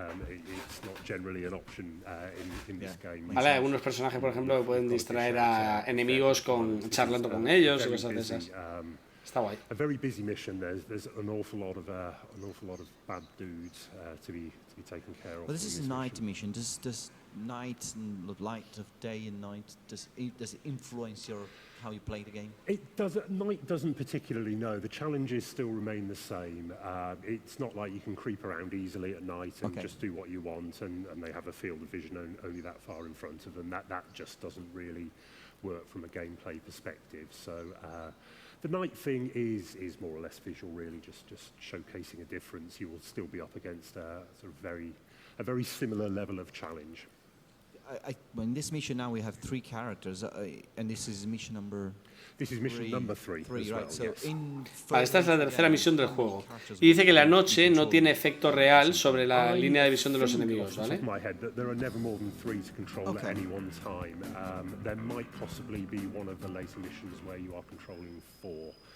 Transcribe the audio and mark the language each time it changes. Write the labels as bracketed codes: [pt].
[en] It's not generally an option in this game. [es] Vale, algunos personajes, por ejemplo, que pueden distraer a enemigos charlando con ellos y cosas de esas. Está guay. [en] A very busy mission. There's an awful lot of bad dudes to be taken care of. Well, this is a night mission. Does night and light of day and night does it influence how you play the game? It does. Night doesn't particularly. No, the challenges still remain the same. It's not like you can creep around easily at night and just do what you want, and they have a field of vision only that far in front of them. That just doesn't really work from a gameplay perspective. So. The night thing is more or less visual, really, just showcasing a difference. You will still be up against a very similar level of challenge. In this mission now we have 3 characters, and this is mission number. This is mission number 3. Right. So yes. [es] Vale, esta es la tercera misión del juego. Y dice que la noche no tiene efecto real sobre la línea de visión de los enemigos, ¿vale? [en] There are never more than 3 to control at any one time. There might possibly be one of the later missions where you are controlling 4.